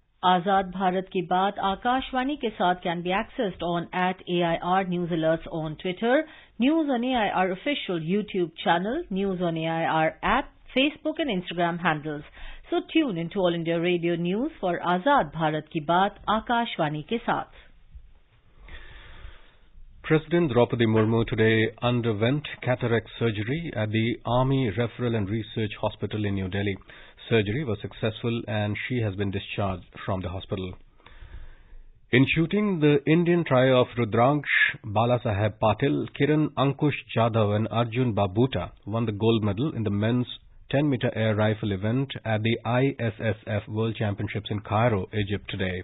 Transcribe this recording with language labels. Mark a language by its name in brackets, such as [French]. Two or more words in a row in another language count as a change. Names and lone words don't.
[English] Azad Bharat Ki Baat Akashwani ke saath can be accessed on @AIR News Alerts on Twitter, News on AIR official YouTube channel, News on AIR app, Facebook and Instagram handles. So tune into All India Radio News for Azad Bharat Ki Baat Akashwani ke saath. President Draupadi Murmu today underwent cataract surgery at the Army Referral and Research Hospital in New Delhi. Surgery was successful and she has been discharged from the hospital. In shooting, the Indian trio of Rudraksh Balasaheb Patil, Kiran Ankush Jadhav and Arjun Babuta won the gold medal in the men's 10-meter air rifle event at the ISSF World Championships in Cairo, Egypt today.